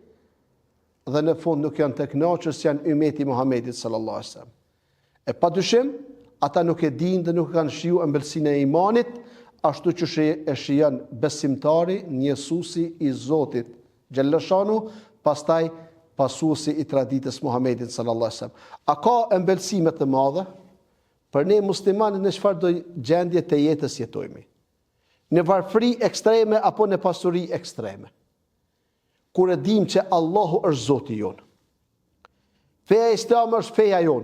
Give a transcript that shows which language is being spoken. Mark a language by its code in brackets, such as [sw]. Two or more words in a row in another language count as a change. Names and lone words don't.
[sq] Dhe në fund nuk janë të kënaqur se janë ummeti Muhamedit [ar] صلى الله عليه وسلم. [sq] E padyshim, ata nuk e dinë dhe nuk kanë shijuar ëmbëlsinë e imanit, ashtu që e shijon besimtari, njësuesi i Zotit xhallashanuhu, pastaj pasuesi i traditës Muhamedit [ar] صلى الله عليه وسلم. [sq] A ka ëmbëlsime të mëdha për ne muslimanët në çfarëdo gjendje të jetës jetojmë? Në varfëri ekstreme apo në pasuri ekstreme? Kur e dim që Allahu është Zoti jon. Feja islame është feja jon.